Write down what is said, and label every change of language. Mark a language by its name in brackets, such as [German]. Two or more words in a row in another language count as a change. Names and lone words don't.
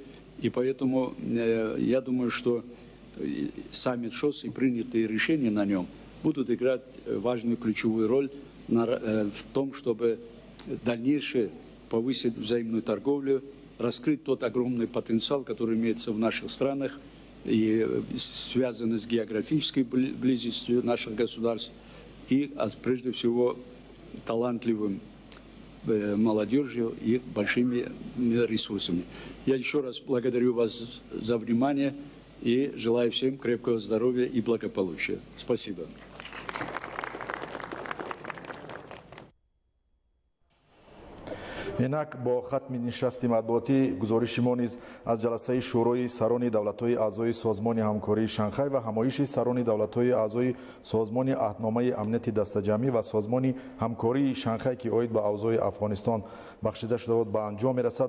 [Russian] И поэтому я думаю, что саммит ШОС и принятые решения на нем будут играть важную ключевую роль в том, чтобы дальнейшее повысить взаимную торговлю, раскрыть тот огромный потенциал, который имеется в наших странах и связанный с географической близостью наших государств и, прежде всего, талантливым молодежью и большими ресурсами. Я еще раз благодарю вас за внимание и желаю всем крепкого здоровья и благополучия. Спасибо. [Tajik] инак бо хатми нишасти матбуотӣ гузориши мо низ аз ҷаласаи шӯрои сарони давлатҳои аъзои созмони ҳамкории шанхай ва ҳамоиши сарони давлатҳои аъзои созмони аҳдномаи амнияти дастаҷамъӣ ва созмони ҳамкории шанхай ки оид ба авзои афғонистон бахшида шуда буд ба анҷом мерасад.